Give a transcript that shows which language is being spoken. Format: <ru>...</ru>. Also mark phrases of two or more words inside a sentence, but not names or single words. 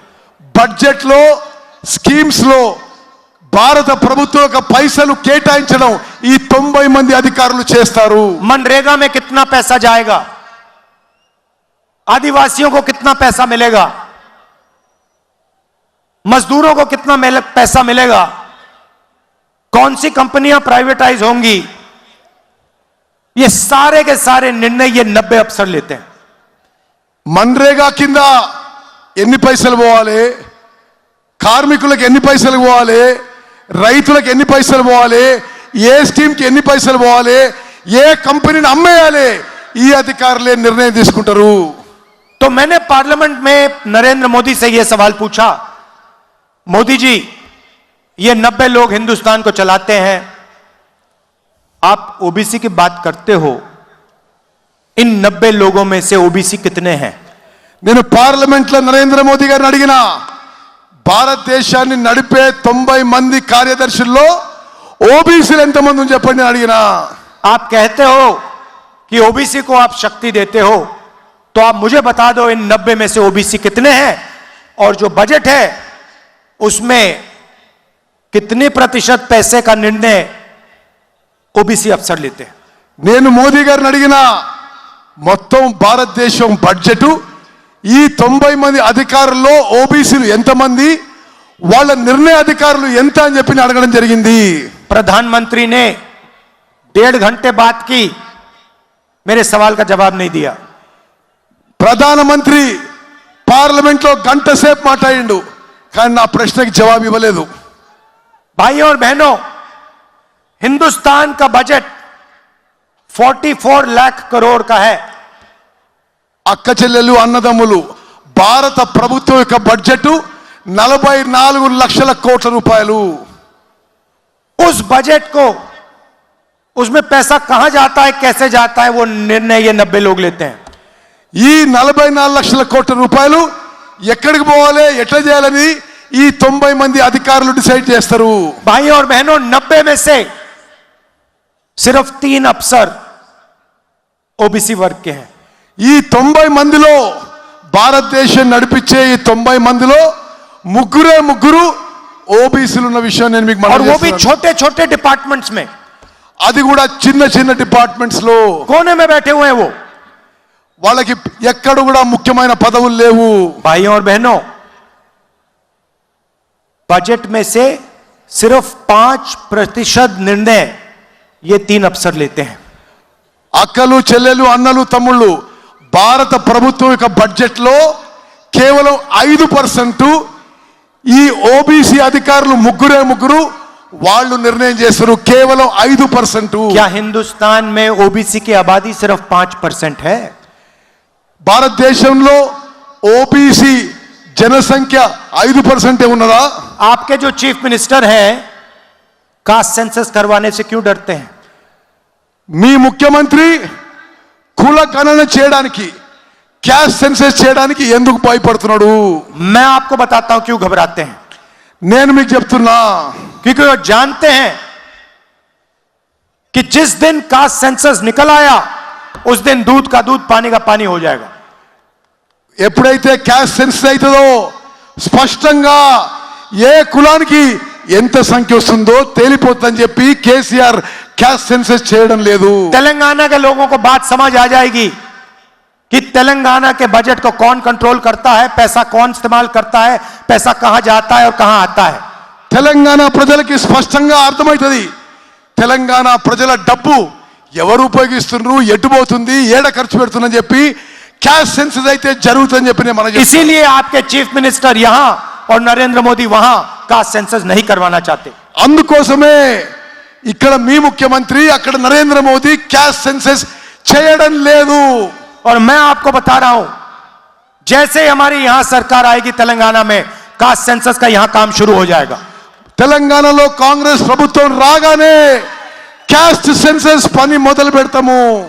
<te>బడ్జెట్ లో, స్కీమ్స్ లో భారత ప్రభుత్వం యొక్క పైసలు కేటాయించడం ఈ 90 మంది అధికారులు చేస్తారు.</te> <hi>मनरेगा में कितना पैसा जाएगा, आदिवासियों को कितना पैसा मिलेगा, मजदूरों को कितना पैसा मिलेगा, कौन सी कंपनियां प्राइवेटाइज होंगी, ये सारे के सारे निर्णय ये 90 अफसर लेते हैं.</hi> <te>మన్రేగా కింద ఎన్ని పైసలు పోవాలి, కార్మికులకు ఎన్ని పైసలు పోవాలి, రైతులకు ఎన్ని పైసలు పోవాలి, ఏ స్కీమ్కి ఎన్ని పైసలు పోవాలి, ఏ కంపెనీని అమ్మేయాలి, ఈ అధికారులే నిర్ణయం తీసుకుంటారు.</te> <hi>तो मैंने पार्लियामेंट में नरेंद्र मोदी से यह सवाल पूछा, मोदी जी ये 90 लोग हिंदुस्तान को चलाते हैं, आप ओबीसी की बात करते हो, इन 90 लोगों में से ओबीसी कितने हैं.</hi> <te>నేను పార్లమెంట్ లో నరేంద్ర మోదీ గారిని అడిగినా, భారతదేశాన్ని నడిపే 90 మంది కార్యదర్శుల్లో ఓబీసీలు ఎంతమంది అని చెప్పండి అడిగినా.</te> <hi>आप कहते हो कि ओबीसी को आप शक्ति देते हो, तो आप मुझे बता दो इन 90 में से ओबीसी कितने हैं, और जो बजट है उसमें कितने प्रतिशत पैसे का निर्णय ओबीसी अफसर लेते हैं.</hi> <te>నేను మోదీ గారిని అడిగినా, మొత్తం భారతదేశం బడ్జెట్ ఈ 90 మంది అధికారుల్లో ఓబీసీలు ఎంతమంది, వాళ్ళ నిర్ణయ అధికారులు ఎంత అని చెప్పి అడగడం జరిగింది.</te> <hi>प्रधानमंत्री ने 1.5 घंटे बात की, मेरे सवाल का जवाब नहीं दिया.</hi> <te>ప్రధానమంత్రి పార్లమెంట్లో గంట సేపు మాట్లాడిండు, కానీ నా ప్రశ్నకి జవాబు ఇవ్వలేదు.</te> <hi>भाइयों और बहनों, हिंदुस्तान का बजट 44 लाख करोड़ का है.</hi> <te>అక్క చెల్లెలు అన్నదమ్ములు, భారత ప్రభుత్వం యొక్క బడ్జెట్ 44 లక్షల కోట్ల రూపాయలు.</te> <hi>उस बजट को, उसमें पैसा कहां जाता है, कैसे जाता है, वो निर्णय ये 90 लोग लेते हैं.</hi> <te>ఈ 44 లక్షల కోట్ల రూపాయలు ఎక్కడికి పోవాలి, ఎట్లా చేయాలని ఈ 90 మంది అధికారులు డిసైడ్ చేస్తారు.</te> <hi>भाइयों और बहनों, 90 में से सिर्फ 3 अफसर ओबीसी वर्ग के हैं.</hi> <te>ఈ 90 మందిలో, భారతదేశం నడిపించే ఈ 90 మందిలో ముగ్గురు ఓబీసీలు ఉన్న విషయం నేను మీకు</te> <hi>और</hi> <te>మనవి</te> <hi>वो भी</hi> <te>చేస్తున్నాను.</te> <hi>छोटे छोटे डिपार्टमेंट्स में,</hi> <te>అది కూడా చిన్న డిపార్ట్మెంట్స్ లో</te> <hi>कोने में बैठे हुए हैं वो.</hi> <te>వాళ్ళకి ఎక్కడ కూడా ముఖ్యమైన పదవులు లేవు.</te> <hi>भाइयों और बहनों, बजट में से सिर्फ 5% निर्णय ये 3 अफसर लेते हैं.</hi> <te>అక్కలు చెల్లెలు అన్నలు తమ్ముళ్ళు, భారత ప్రభుత్వం యొక్క బడ్జెట్ లో కేవలం 5% ఈ ఓబీసీ అధికారులు ముగ్గురు వాళ్ళు నిర్ణయం చేస్తారు. కేవలం 5%.</te> <hi>क्या हिंदुस्तान में ओबीसी की आबादी सिर्फ 5% है?</hi> <te>భారతదేశంలో ఓబీసీ జనసంఖ్య 5% ఉన్నదా?</te> <hi>आपके जो</hi> <en>chief minister</en> <hi>हैं,</hi> <en>caste census</en> <hi>करवाने से क्यों डरते हैं?</hi> <te>మీ ముఖ్యమంత్రి కుల గణన చేయడానికి,</te> <en>caste census</en> <te>చేయడానికి ఎందుకు భయపడుతున్నాడు?</te> <hi>मैं आपको बताता हूं क्यों घबराते हैं.</hi> <te>నేను మీకు చెప్తున్నా,</te> <hi>क्योंकि वो जानते हैं कि जिस दिन</hi> <en>caste census</en> <hi>निकल आया, उस दिन दूध का दूध पानी का पानी हो जाएगा.</hi> <te>ఎప్పుడైతే</te> <en>caste census</en> <te>అవుతుందో స్పష్టంగా ఏ కులానికి ఎంత సంఖ్య వస్తుందో తేలిపోతుందని చెప్పి కేసీఆర్</te> <en>caste census</en> <te>చేయడం లేదు.</te> <hi>तेलंगाना के लोगों को बात समझ आ जाएगी कि तेलंगाना के बजट को कौन कंट्रोल करता है, पैसा कौन इस्तेमाल करता है, पैसा कहां जाता है और कहां आता है.</hi> <te>తెలంగాణ ప్రజలకి స్పష్టంగా అర్థమవుతుంది తెలంగాణ ప్రజల డబ్బు ఎవరు ఉపయోగిస్తున్నారు, ఎటు పోతుంది, ఏడ ఖర్చు పెడుతుందని చెప్పి</te> <en>cash census</en> <te>అయితే జరుగుతుందని చెప్పి నేను మనం.</te> <hi>इसीलिए आपके</hi> <en>chief minister</en> <hi>यहां और नरेंद्र मोदी वहां</hi> <en>caste census</en> <hi>नहीं करवाना चाहते.</hi> <te>అందుకోసమే ఇక్కడ మీ ముఖ్యమంత్రి, అక్కడ నరేంద్ర మోదీ</te> <en>cash census</en> <te>చేయడం లేదు.</te> <hi>और मैं आपको बता रहा हूं, जैसे हमारी यहां सरकार आएगी तेलंगाना में,</hi> <en>caste census</en> <hi>का यहां काम शुरू हो जाएगा.</hi> <te>తెలంగాణలో కాంగ్రెస్ ప్రభుత్వం రాగానే</te> <en>caste census</en> <te>పని మొదలు పెడతాము.</te>